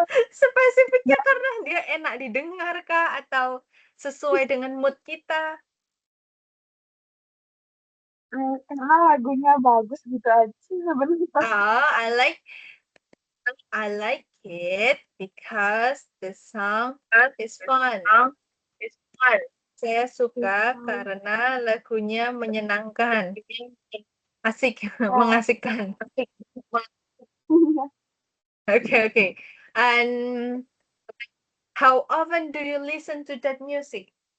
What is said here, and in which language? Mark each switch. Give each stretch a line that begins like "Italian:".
Indonesian: Spesifiknya karena dia enak didengar kah atau sesuai dengan mood kita? Karena lagunya bagus gitu aja sih sebenarnya.
English: Oh, I like it because the song is fun.
Indonesian: Saya suka karena lagunya menyenangkan, asik, mengasihkan.
English: Okay, okay. And how often do you listen to that music?